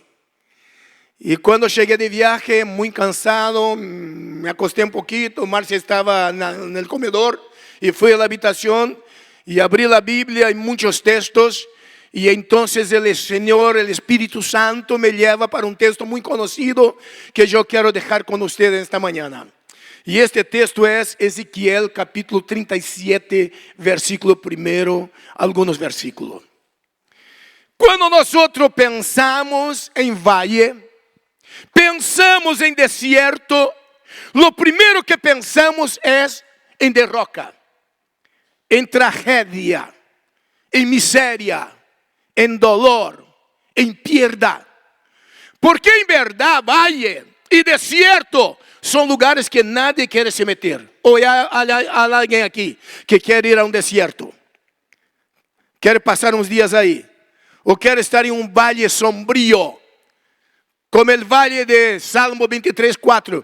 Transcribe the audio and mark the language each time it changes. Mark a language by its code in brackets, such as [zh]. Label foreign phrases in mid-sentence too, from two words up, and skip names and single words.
[es] Y cuando llegué de viaje, muy cansado, me acosté un poquito, Marcia estaba en el comedor, y fui a la habitación, y abrí la Biblia y muchos textos, y entonces el Señor, el Espíritu Santo me lleva para un texto muy conocido, que yo quiero dejar con ustedes esta mañana. [pt] E este texto é Ezequiel capítulo 37, versículo 1, alguns versículos. Quando nós pensamos em valle, pensamos em desierto, lo primeiro que pensamos é em derrota, em tragédia, em miséria, em dolor, em perda. Porque em verdade, [es] valle y desierto son lugares que nadie quiere se meter. ¿O hay alguien aquí que quiere ir a un desierto? ¿Quiere pasar unos días ahí? ¿O quiere estar en un valle sombrío? Como el valle de Salmo 23:4.